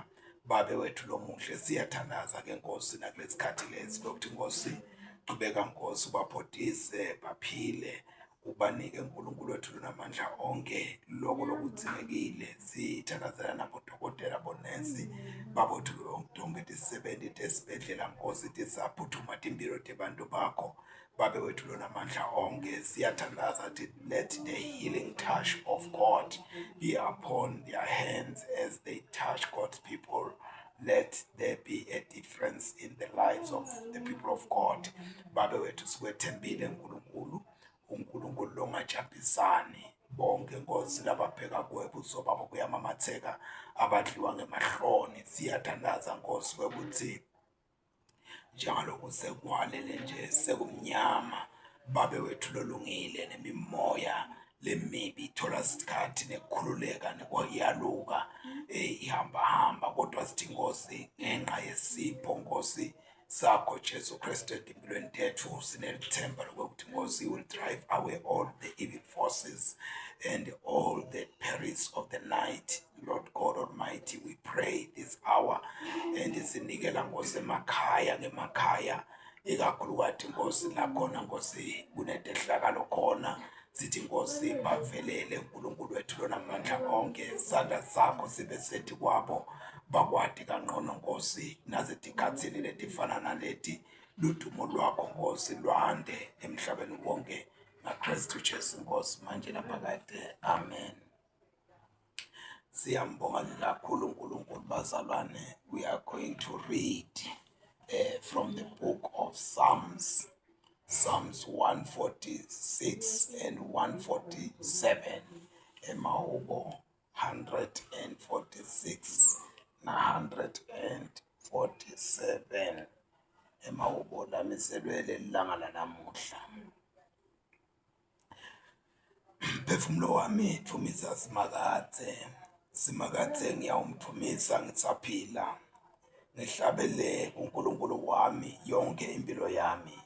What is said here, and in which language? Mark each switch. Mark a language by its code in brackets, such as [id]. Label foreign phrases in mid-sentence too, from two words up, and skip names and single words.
[ss] Babe wethu lomuhle siyathandaza-ke Nkosi nakulesikhathi lesi lokuthi Nkosi qhubeka Nkosi ubaphodise baphile, ubanike uNkulunkulu wethu lonamandla onke lokho lokudzingekile. Sithandazela nabodokotela bonesi babothu tonke tisebenti tesibhedlela Nkosi tisaphuthuma timpilo tebantu bakho. Babe wethu lonamandla onke siyathandaza ukuthi [en] let the healing touch of God be upon their hands as they touch God's people. Let there be a difference in the lives of the people of God. [ss] Babe wethu sikwethembile uNkulunkulu longajapisani bonke Nkosi lababheka kuwe buso babo kuyamamatheka abadliwa ngemahloni. Siyathandaza Nkosi kwekuthi njalo sekwalele nje sekumnyama. Babe wethu lolungile nemimoya lemibi ithola isikhathi nekukhululeka nekwayaluka ihamba kodwa sithi Nkosi ngenxa yesipho Nkosi sakho Jesu Kristu empilweni tethu sinelithemba lokuthi Nkosi [en] will drive away all the evil forces and all the perils of the night. Lord God Almighty, we pray this hour and [ss] sinikela Nkosi emakhaya ngemakhaya ikakhulukathi Nkosi lakhona Nkosi kunetehlakalo khona. Sithi Nkosi bavelele uNkulunkulu wethu lonamandla onke, sandla sakho sibe sethi kwabo bakwati kangcono Nkosi nazetikhathini letifana naleti. Ludumo lwakho Nkosi lwande emhlabeni wonke ngaKristu Jesu Nkosi manje naphakade, amen. Siyambonga kakhulu uNkulunkulu bazalwane. [en] We are going to read from the book of Psalms 146 and 147, [ss] Emahubo 146 na 147. Emahubo lamiselwe lilanga lanamuhla. Mphefumulo wami thumisa simakathe ngiyawumthumisa ngitsaphila, ngihlabele uNkulunkulu wami yonke impilo yami.